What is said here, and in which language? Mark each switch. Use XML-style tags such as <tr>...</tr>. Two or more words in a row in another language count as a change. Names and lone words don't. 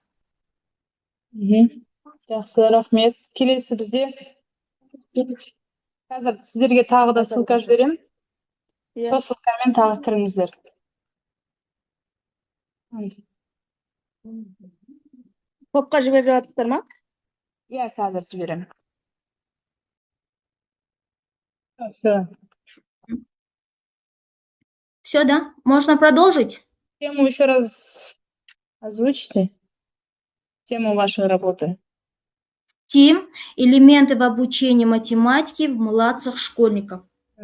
<kk>Жақсы, рахмет. Келесі бізде. Қазір сіздерге тағы да ссылка жіберем. Сол ссылкамен тағы кіріңіздер. Топқа жіберіп жатырсыздар ма? Иә, қазір жіберем.</kk> <ru>Все, да? Можно продолжить? Тему еще раз озвучите. Тему вашей работы. ТИМ. Элементы в обучении математики в младших школьников.</ru>